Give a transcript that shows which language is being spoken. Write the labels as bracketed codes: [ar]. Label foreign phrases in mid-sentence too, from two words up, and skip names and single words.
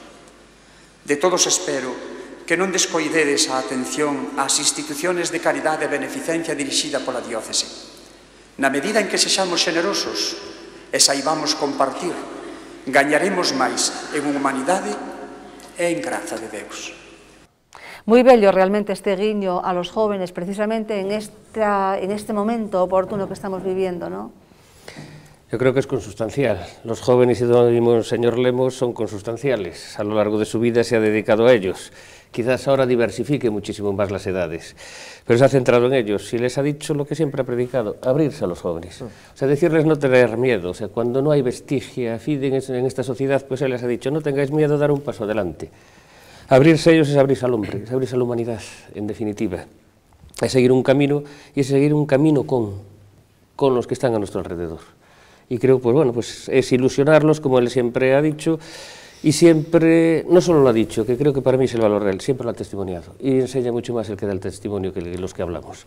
[gl] De todos espero que non descoidedes a atención ás instituciones de caridade e beneficencia dirixida pola diócese. Na medida en que sexamos xenerosos e saibamos compartir, gañaremos máis en humanidade e en graza de Deus. [es] Muy bello realmente este guiño a los jóvenes, precisamente en este momento oportuno que estamos viviendo, ¿no? Yo creo que es consustancial. Los jóvenes y don Monseñor Lemos son consustanciales. A lo largo de su vida se ha dedicado a ellos. Quizás ahora diversifique muchísimo más las edades, pero se ha centrado en ellos y les ha dicho lo que siempre ha predicado, abrirse a los jóvenes. O sea, decirles no tener miedo. O sea, cuando no hay vestigia, fiden en esta sociedad, pues él les ha dicho, no tengáis miedo, dar un paso adelante. Abrirse a ellos es abrirse al hombre, es abrirse a la humanidad, en definitiva. Es seguir un camino, y es seguir un camino con los que están a nuestro alrededor. Y creo, pues bueno, pues es ilusionarlos, como él siempre ha dicho, y siempre, no solo lo ha dicho, que creo que para mí es el valor de él, siempre lo ha testimoniado, y enseña mucho más el que da el testimonio que los que hablamos.